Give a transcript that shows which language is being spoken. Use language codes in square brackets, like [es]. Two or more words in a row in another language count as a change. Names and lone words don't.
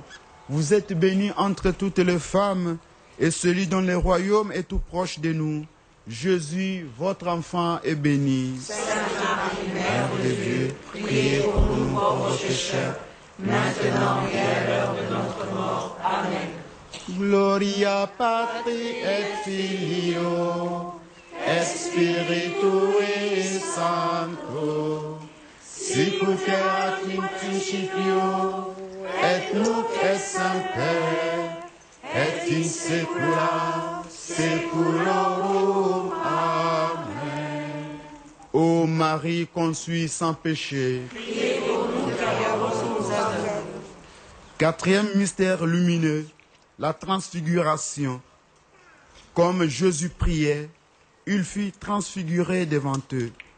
[fr] Vous êtes bénie entre toutes les femmes, et celui dont le royaume est tout proche de nous. Jésus, votre enfant, est béni. Sainte Marie, Mère de Dieu, priez pour nous pauvres pécheurs, maintenant et à l'heure de notre mort. Amen. [la] Gloria Patri et Filio, et Spiritui Sancto, sic ut erat in principio, et nunc et semper, et in saecula saeculorum. Amen. [fr] Ô Marie conçue sans péché, Priez pour nous car nous avons. quatrième mystère lumineux, la transfiguration. Comme Jésus priait, il fut transfiguré devant eux.